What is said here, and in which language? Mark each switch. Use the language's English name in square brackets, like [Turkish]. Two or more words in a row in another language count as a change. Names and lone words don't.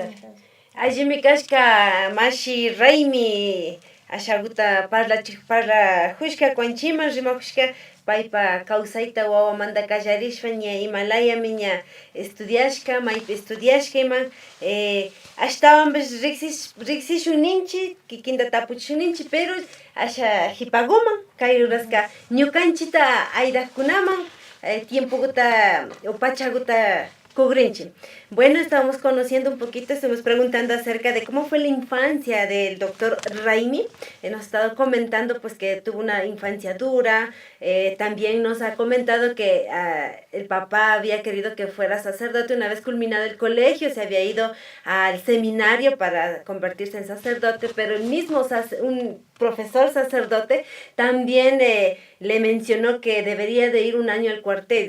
[Quechua] Allimi kashka mashi Raimi ashaguta parlahushka kwanchima rimakushka paypa kawsayta wawamanta kallarishpa ña Himalayami ña estudiashka maypi estudiashka ima ashtawanpish riksishun ninchik kikinta tapuchishun ninchik pero asha hipaguman kay rurashka ñukanchita aydaqkunaman tiempokuta o pachakuta cubrinchi. [Spanish] Bueno, estamos conociendo un poquito, estamos preguntando acerca de cómo fue la infancia del doctor Raimi. Nos ha estado comentando pues que tuvo una infancia dura, también nos ha comentado que el papá había querido que fuera sacerdote. Una vez culminado el colegio se había ido al seminario para convertirse en sacerdote, pero el mismo un profesor sacerdote también le mencionó que debería de ir un año al cuartel.